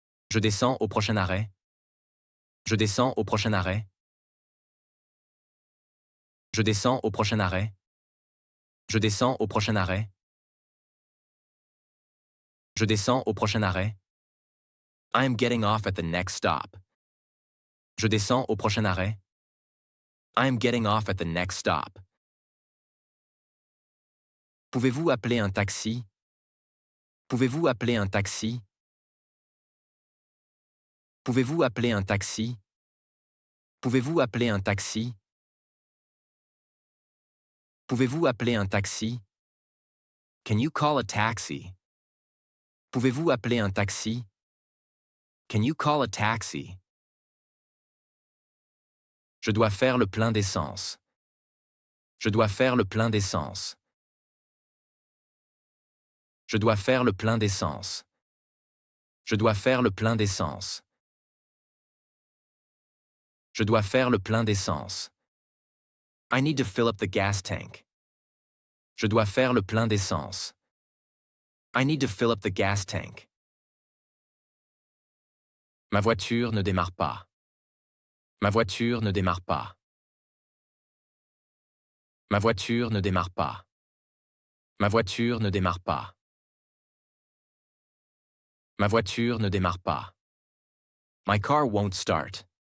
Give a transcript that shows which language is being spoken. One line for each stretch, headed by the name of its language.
French: Je descends au prochain arrêt. Je descends au prochain arrêt. Je descends au prochain arrêt. Je descends au prochain arrêt. Je descends au prochain arrêt.
English: I am getting off at the next stop.
French: Je descends au prochain arrêt.
English: I am getting off at the next stop.
French: Pouvez-vous appeler un taxi? Pouvez-vous appeler un taxi? Pouvez-vous appeler un taxi? Pouvez-vous appeler un taxi? Pouvez-vous appeler un taxi?
English: Can you call a taxi?
French: Pouvez-vous appeler un taxi?
English: Can you call a taxi?
French: Je dois faire le plein d'essence. Je dois faire le plein d'essence. Je dois faire le plein d'essence. Je dois faire le plein d'essence. Je dois faire le plein d'essence.
English: I need to fill up the gas tank.
French: Je dois faire le plein d'essence.
English: I need to fill up the gas tank.
French: Ma voiture ne démarre pas. Ma voiture ne démarre pas. Ma voiture ne démarre pas. Ma voiture ne démarre pas. Ma voiture ne démarre pas.
English: My car won't start.